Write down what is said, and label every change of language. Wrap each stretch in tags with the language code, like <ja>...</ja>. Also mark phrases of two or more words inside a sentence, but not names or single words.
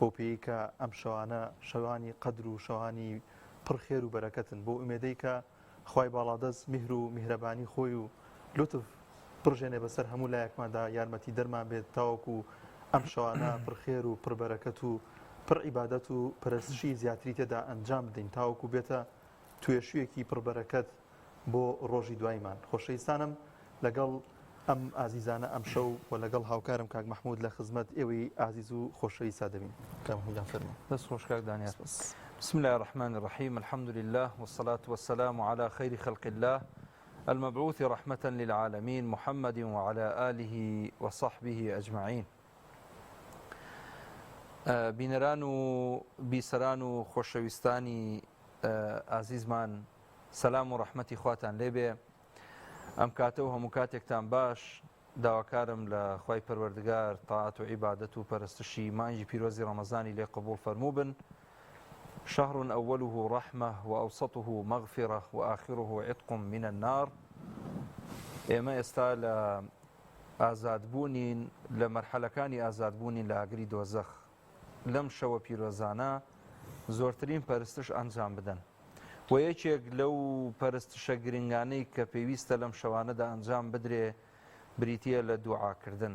<ckb>پێی کە ئەم شەوانە شەوانی قەدر و شەوانی پڕخێر و بەرەکەتن بۆ ئومێدەی کە خوای باڵادەست میهر و میهرەبانی خۆی و لوتف پڕژێنێ بەسەر هەموو لایەکماندا یارمەتی دەرمان بێت تاوەکو ئەم شەوانە پڕخێر و پڕبەرەکەت و پڕ عیبادەت و پەرستشی زیاتری تێدا ئەنجام بدەین تاوەکو بێتە توێشوویەکی پڕبەرەکەت بۆ ڕۆژی دوایمان. خۆشەویستانم لەگەڵ ئەم ئازیزانە ئەم شەو و لەگەڵ هاوکارم کاک مەحموود لە خزمەت ئێوەی ئازیز و خۆشەویستا دەبین. کاک مەحموودیان فەرموو. دەست خۆش کاک دانیار.</ckb> <ar>بسم الله الرحمن الرحيم الحمد لله والصلاة والسلام على خير خلق الله المبعوث رحمة للعالمين محمد وعلى آله وصحبه أجمعين.</ar> <ckb>بینەران و بیسەران و خۆشەویستانی ئازیزمان سەلام و ڕەحمەتی خواتان لێبێ. ئەم کاتە و هەموو کاتێکتان باش داواکارم لە خوای پەروەردگار تاعەت و عیبادەت و پەرستشی مانگی پیرۆزی ڕەمەزانی لێ قبول فەرموو بن.</ckb> <ar>شهر أوله رحمة وأوسطه مغفرة وآخره عتق من النار.</ar> <ckb>ئێمە ئێستا لە ئازادبوونین لە مەرحەلەکانی ئازادبوونین لە ئاگری دۆزەخ. لەم شەوە پیرۆزانە زۆرترین پەرستش ئەنجام بدەن و یەکێک لەو پەرستشە گرنگانەی کە پێویستە لەم شەوانەدا ئەنجام بدرێ بریتیە لە دوعاکردن.</ckb>